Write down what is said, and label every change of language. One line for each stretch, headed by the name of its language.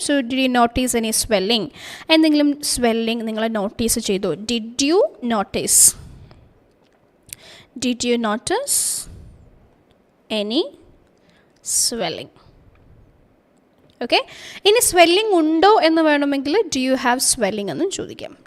English: So did you notice any swelling?
Malayalam: എന്തെങ്കിലും swelling നിങ്ങൾ notice ചെയ്തോ?
English: Did you notice? Did you notice any swelling? Okay.
Malayalam: ഇനി swelling ഉണ്ടോ എന്ന് വേണമെങ്കിൽ
English: do you have swelling
Malayalam: എന്നും ചോദിക്കാം.